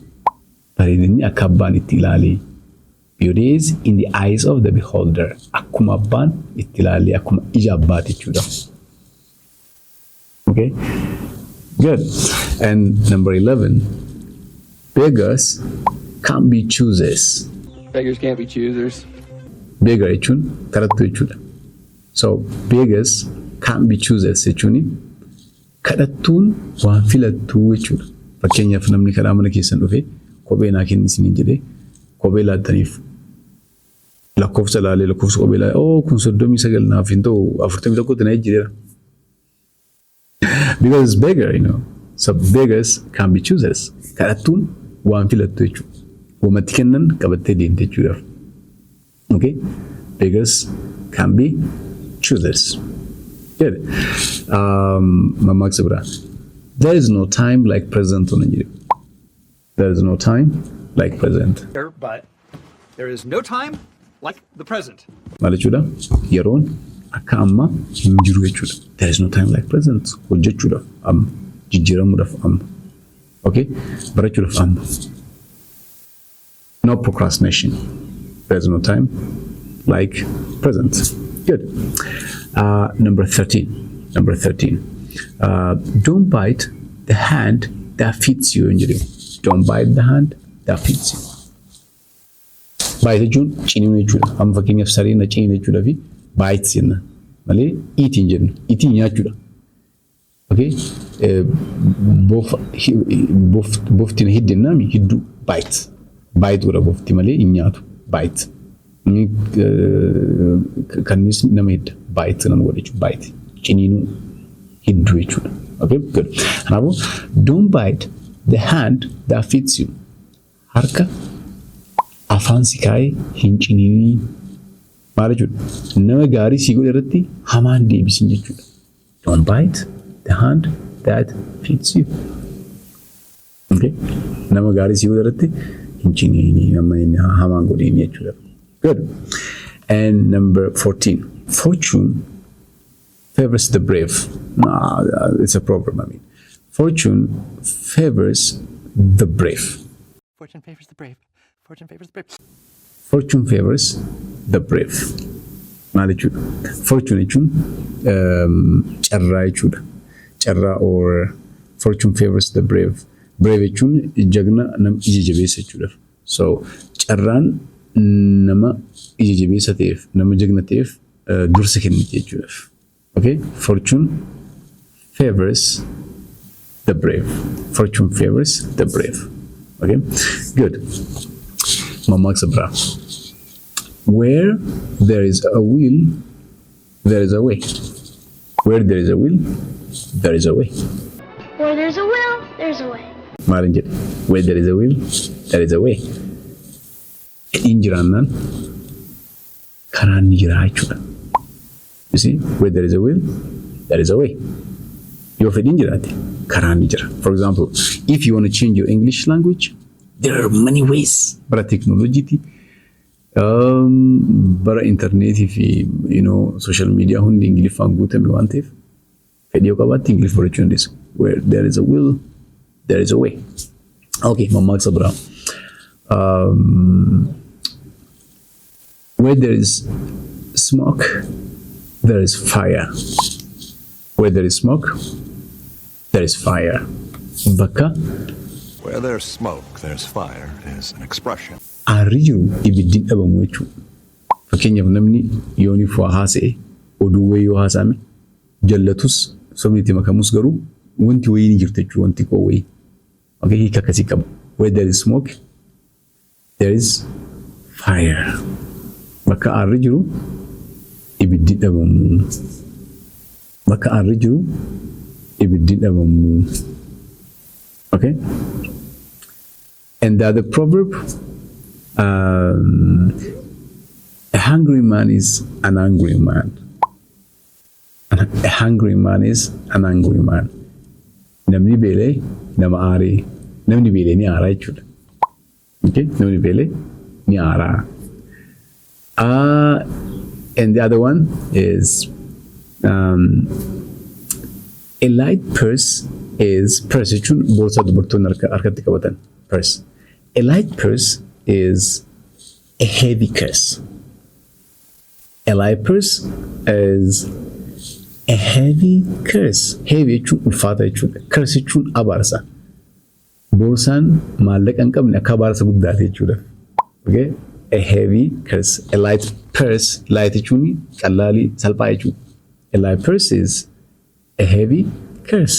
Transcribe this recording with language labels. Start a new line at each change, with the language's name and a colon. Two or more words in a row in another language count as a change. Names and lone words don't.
Oromo: Bareedinni akka abbaan itti ilaalee.
English: Beauty is in the eyes of the beholder.
Oromo: Akkuma abbaan itti ilaalee akkuma ija abbaati jechuudha.
English: Okay? Good. And number 11. Beggars can't be choosers. Beggars can't be choosers.
Oromo: Beggar jechuun kadhattuu jechuudha.
English: So beggars can't be choosers
Oromo: jechuun kadhattuun waan filattuu jechuudha. Fakkeenyaaf namni kadhaa mana keessan dhufee kophee naa kenni isin jedhee kophee laattaniif lakkoofsa laalee lakkoofsa kophee laalee kun 39 naaf hin ta'u 41 na ejjireera.
English: Because it's beggar, So beggars can't be choosers.
Oromo: Kadhattuun waan filattu jechuudha. Wamatti kennan qabattee deemte jechuudhaaf.
English: Okay? Beggars can be choosers. Good.
Oromo: Mammaaksa biraa.
English: There is no time like present on Nigeria. There is no time like present. But there is no time like the present.
Oromo: Maal jechuudha? Yeroon akka amma hin jiru jechuudha.
English: There is no time like present.
Oromo: Hojjechuudhaaf amma. Jijjiiramuudhaaf amma. Okay? Barachuudhaaf amma.
English: No procrastination. There is no time like present. Good. Number 13. Number 13. Don't bite the hand that feeds you. Don't bite the hand that feeds you.
Oromo: Bite jechuun ciniinuu jechuudha. Amma fakkeenyaaf sareen ciniina jechuudha fi bite jenna malee eating jenna. Eating nyaachuudha. Okay? Boftiin hiddinnaami hidduu bite. Bite godha bofti malee hin nyaatu. Bite. Kannis nama hidda. Bite nama godha jechuudha. Bite. Ciniinuu hidduu jechuudha.
English: Okay? Good. Kanaafuu don't bite the hand that feeds you.
Oromo: Harka afaan si kaa'ee hin ciniinii. Maal jechuudha? Nama gaarii si godhe irratti hamaan deebisin jechuudha.
English: Don't bite the hand that feeds you. Okay?
Oromo: Nama gaarii si godhe irratti hin ciniinii hamaan godhiin jechuudha.
English: Good. And number 14. Fortune favors the brave. No, it's a proverb, Fortune favors the brave. Fortune favors the brave. Fortune favors the brave. Fortune favors the brave.
Oromo: Maal jechuudha? Fortune jechuun carraa jechuudha.
English: Carraa or fortune favors the brave.
Oromo: Brave jechuun jagna nama ija jabeessa jechuudha. So carraan nama ija jabeessa ta'eef, nama jagna ta'eef dursa kenniti jechuudha.
English: Okay? Fortune favors the brave. Fortune favors the brave. Okay? Good.
Oromo: Mammaaksa biraa.
English: Where there is a will, there is a way. Where there is a will, there is a way. Where there's a will, there's a way.
Oromo: Maalin jedhe?
English: Where there is a will, there is a way.
Oromo: fedhiin jiraannaan karaan ni jira jechuudha.
English: You see, where there is a will, there is a way.
Oromo: Yoo fedhiin jiraate karaan ni jira.
English: For example, if you want to change your English language, there are many ways.
Oromo: Bara technology, bara internet,
English: social media
Oromo: hundi Ingiliffaan guutame waan ta'eef fedhii yoo qabaatte Ingiliff barachuu dandeessu.
English: Where there is a will, there is a way.
Oromo: Okay, mammaaksa biraa.
English: Where there is smoke, there is fire. Where there is smoke, there is fire.
Oromo: Bakka
English: Where there's smoke, there's fire is an expression.
Oromo: aarri jiru ibiddiin dhabamu jechuudha. Fakkeenyaaf namni yooni fu'aa haasa'e oduu wayii yoo haasa'ame jallatus sobni itti makamus garuu wanti wayii ni jirti jechuudha, wanti koo wayii. Okay, hiika akkasii qaba.
English: Where there is smoke, there is fire.
Oromo: Bakka aarri jiru ibiddiin dhabamu. Bakka aarri jiru ibiddiin dhabamu.
English: Okay? And the other proverb, a hungry man is an angry man. A hungry man is an angry man.
Oromo: Namni beelee nama aaree. Namni beelee ni aaraa jechuudha. Okay? Namni beelee ni aaraa.
English: And the other one is a light purse is purse
Oromo: jechuun boorsaa dubartoonni harkatti qabatan
English: purse. A light purse is a heavy curse. A light purse is a heavy curse.
Oromo: Heavy jechuun ulfaata jechuudha. Curse jechuun abaarsa. Boorsaan maallaqa hin qabne akka abaarsa guddaate jechuudha.
English: Okay? A heavy curse. A light purse.
Oromo: Light jechuun qallaalii salphaa jechuudha.
English: A light purse is a heavy curse.